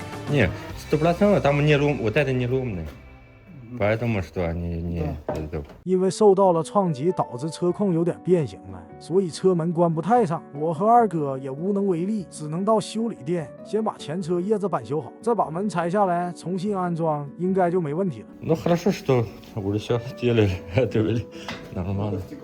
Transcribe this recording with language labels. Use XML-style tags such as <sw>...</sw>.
<ru>Не, 100% там не лом, вот это не ломный. Поэтому что не это.</ru> <zh>因为受到了撞击，导致车控有点变形了，所以车门关不太上。我和二哥也无能为力，只能到修理店先把前车叶子板修好，再把门拆下来重新安装，应该就没问题了。</zh> <ru>Ну хорошо, что уже все сделали, это нормально.</ru>